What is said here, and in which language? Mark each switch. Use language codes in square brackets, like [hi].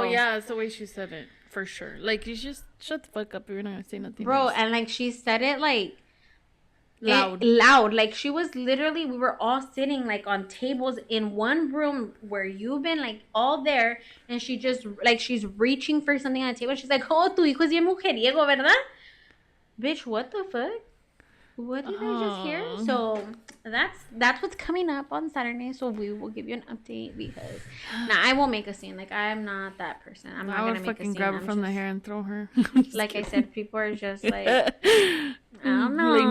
[en] well, yeah, it's the way she said it, for sure. Like, you just shut the fuck up if you're not gonna say nothing, bro. nice. And like, she said it like loud. Like, she was literally, we were all sitting like on tables in one room where you've been like all there, and she just like, she's reaching for something on the table. She's like, [es] oh, tu hijo es bien mujeriego, ¿verdad? [en] Bitch, what the fuck? What did I just hear? So that's what's coming up on Saturday. So we will give you an update, because I won't make a scene. Like, I'm not that person. I'm not gonna make a scene. Grab her from the hair and throw her. Like I said, people are just like, I don't know.